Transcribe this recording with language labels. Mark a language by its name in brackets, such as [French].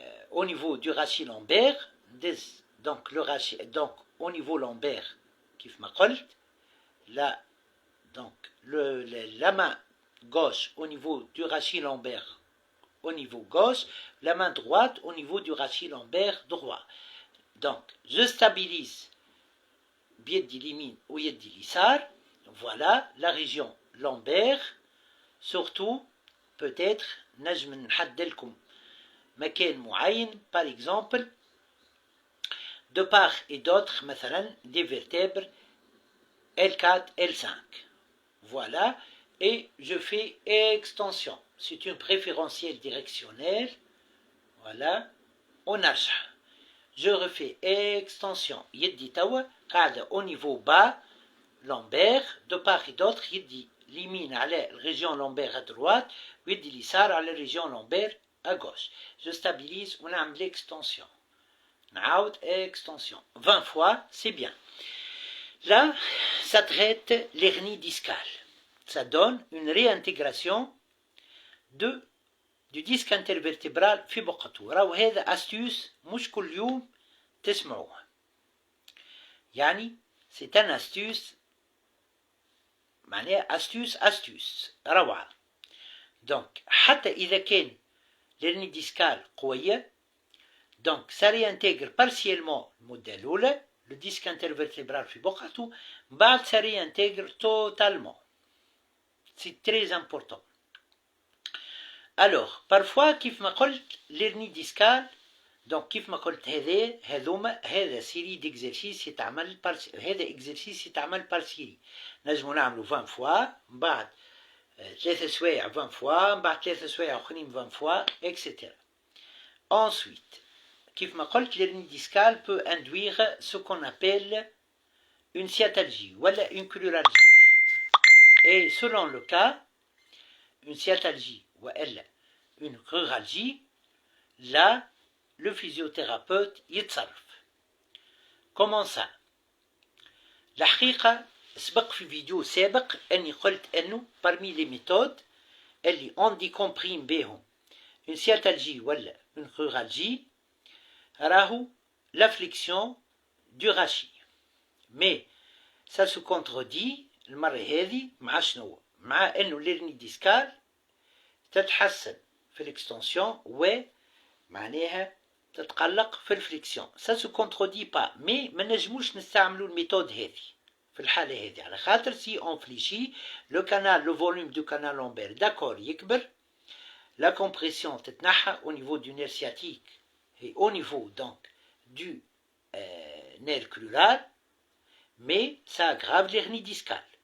[French] au niveau du rachis lombaire, ندز donc le rachis, donc au niveau lombaire [Arabic] كيف ما قلت, [French] là donc la main gauche au niveau du rachis lombaire au niveau gauche, la main droite au niveau du rachis lombaire droit. Donc, je stabilise [Arabic] بيدي اليمين ويدي اليسار. [French] Voilà la région lombaire. Surtout, peut-être [Arabic] نجم نحدد لكم مكان معين, [French] par exemple, de part et d'autre, مثلا des vertèbres L4, L5. Voilà, et je fais extension. C'est une préférentielle directionnelle. Voilà, on a ça. je refais extension. [Arabic] يدي توا قاعدة [French] au niveau bas lombaire de part et d'autre. [Arabic] يدي اليمين على الريجيون [French] lombaire à droite [Arabic] ويدي اليسار على الريجيون [French] lombaire à gauche. Je stabilise ونعمل l'extension. نعاود extension 20 fois, c'est bien. Là, ça traite l'hernie discale. Ça donne une réintégration du disque intervertébral [Arabic] في بقعته. راهو هذا astuce مش كل يوم تسمعوها. [French] يعني c'est un astuce معناها astuce روعة. donc [Arabic] حتى إذا كان [French] l'hernie discale قوية donc ça réintègre partiellement [Arabic] المدة الأولى [French] le disque intervertébral [Arabic] في بقعته بعد [French] ça réintègre totalement. c'est très important. alors parfois [Arabic] كيف ما قلت [French] l'hernie discale donc كيف ما قلت هذا série d'exercices [Arabic] يتعمل هذا [French] exercice يتعمل par série. [Arabic] نجمو نعملو 20 fois من بعد 3 سوايع 20 fois من بعد 3 سوايع أخرين 20 fois etc. [French] ensuite [Arabic] كيف ما قلت [French] l'hernie discale peut induire ce qu'on appelle une sciatalgie ولا une cruralgie. et selon le cas une sciatalgie ولا une cruralgie là le physiothérapeute [Arabic] يتصرف. [French] comment ça؟ [Arabic] الحقيقة سبق في فيديو سابق أني قلت أنه [French] parmi les méthodes اللي on décomprime بهم une sciatalgie ولا une cruralgie راهو la flexion du rachis. mais ça se contredit [Arabic] المرة هذه مع شنو؟ مع أنه l'hernie discale تتحسن في l'extension ومعناها تتقلق في الفليكسيون. [French] ça se contredit pas mais [Arabic] ما نجموش نستعملوا الميثود هذه في الحالة هذه على خاطر [French] si on fléchit le canal le volume du canal lombaire d'accord يكبر la compression تتنحى au niveau du nerf sciatique et au niveau donc du nerf crural mais ça aggrave l'hernie discale.